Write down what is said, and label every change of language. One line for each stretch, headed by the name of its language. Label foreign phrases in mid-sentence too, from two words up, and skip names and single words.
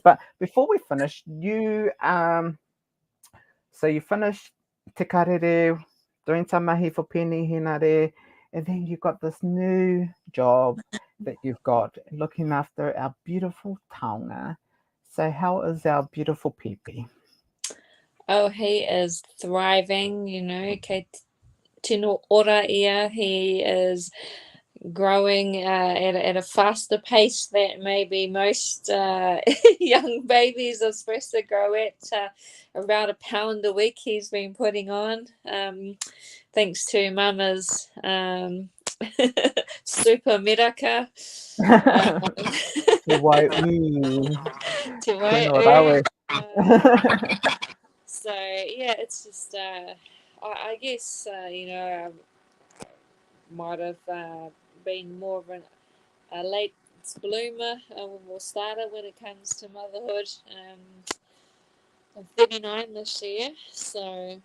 English: But before we finish, so you finished Te Karere, doing tamahi for Penny Hinare, and then you got this new job that you've got looking after our beautiful taonga. So how is our beautiful Pipi? Oh, he is thriving,
Māori: kei tino ora ia.
English: He is growing at a faster pace that maybe most young babies are supposed to grow at. About a pound a week he's been putting on, thanks to Mama's super miraka.
Māori: Te wai ui, Te wai tēnō ui. rawe.
English: So yeah, it's just I guess I might have been more of a late bloomer, or starter when it comes to motherhood. I'm 39 this year, so